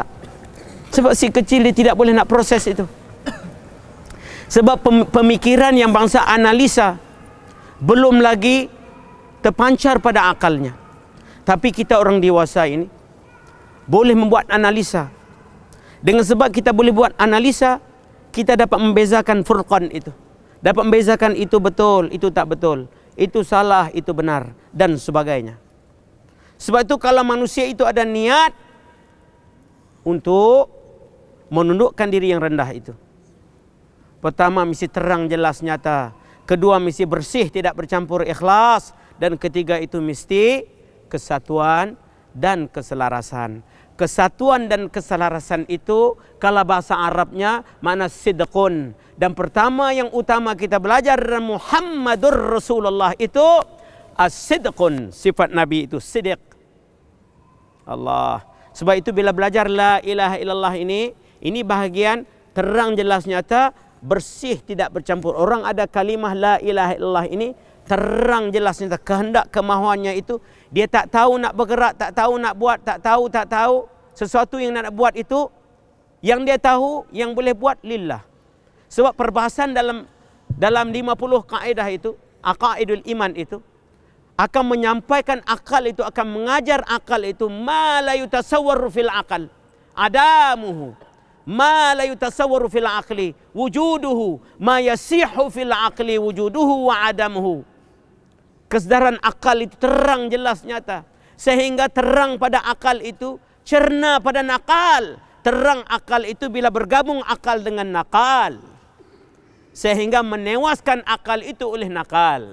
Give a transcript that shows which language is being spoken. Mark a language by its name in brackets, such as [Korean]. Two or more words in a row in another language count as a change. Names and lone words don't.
[Malay] Sebab si kecil dia tidak boleh nak proses itu. Sebab pemikiran yang bangsa analisa belum lagi terpancar pada akalnya. Tapi kita orang dewasa ini boleh membuat analisa. Dengan sebab kita boleh buat analisa, kita dapat membezakan furqan itu. Dapat membezakan itu betul, itu tak betul. Itu salah, itu benar, dan sebagainya. Sebab itu kalau manusia itu ada niat untuk menundukkan diri yang rendah itu, pertama mesti terang, jelas, nyata. Kedua mesti bersih, tidak bercampur, ikhlas. Dan ketiga itu mesti kesatuan dan keselarasan. Kesatuan dan keselarasan itu kalau bahasa Arabnya makna sidqun. Dan pertama yang utama kita belajar dari Muhammadur Rasulullah itu as-sidqun. Sifat Nabi itu sidq. Allah. Sebab itu bila belajar [Arabic] لا إله إلا الله [Malay] ini bahagian terang, jelas, nyata, bersih, tidak bercampur. Orang ada kalimah [Arabic] لا إله إلا الله [Malay] ini terang, jelas, nyata, kehendak kemahuannya itu dia tak tahu nak bergerak, tak tahu nak buat, tak tahu sesuatu yang nak buat itu, yang dia tahu yang boleh buat lillah. Sebab perbahasan dalam 50 kaedah itu, [Arabic] عقائد الإيمان [Malay] itu, akan menyampaikan akal itu, akan mengajar akal itu, [Arabic] ما لا يتصور في العقل عدمه ما لا يتصور في العقل وجوده ما يصح في العقل وجوده وعدمه. [Malay] Kesedaran akal itu terang, jelas, nyata, sehingga terang pada akal itu cerna pada nakal. Terang akal itu bila bergabung akal dengan nakal, sehingga menewaskan akal itu oleh nakal.